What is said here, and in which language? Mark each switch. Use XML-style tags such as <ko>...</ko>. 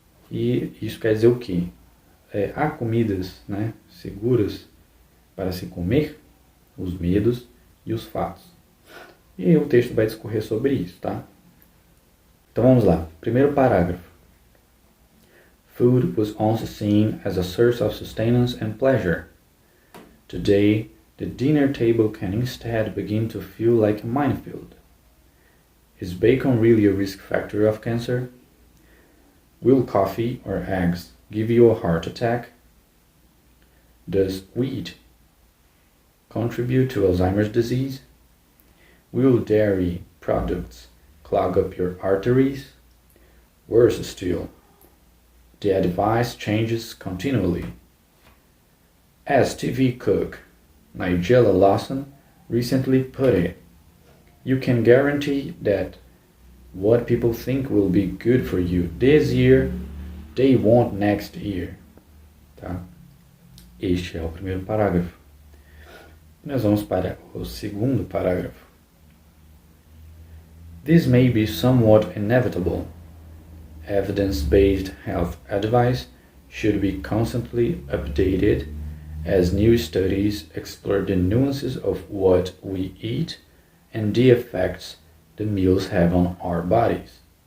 <pt>E isso quer dizer o quê? Há comidas seguras para se comer? Os medos e os fatos. E aí o texto vai discorrer sobre isso, tá? Então vamos lá. Primeiro parágrafo.</pt> <en>Food was once seen as a source of sustenance and pleasure. Today, the dinner table can instead begin to feel like a minefield. Is bacon really a risk factor of cancer? Will coffee or eggs give you a heart attack? Does wheat contribute to Alzheimer's disease? Will dairy products clog up your arteries? Worse still, the advice changes continually. As TV cook Nigella Lawson recently put it, you can guarantee that what people think will be good for you this year, they won't next year.</en> <pt>Tá? Este é o primeiro parágrafo. Nós vamos para o segundo parágrafo.</pt> <en>This may be somewhat inevitable. Evidence-based health advice should be constantly updated as new studies explore the nuances of what we eat and the effects the meals have on our bodies.</en>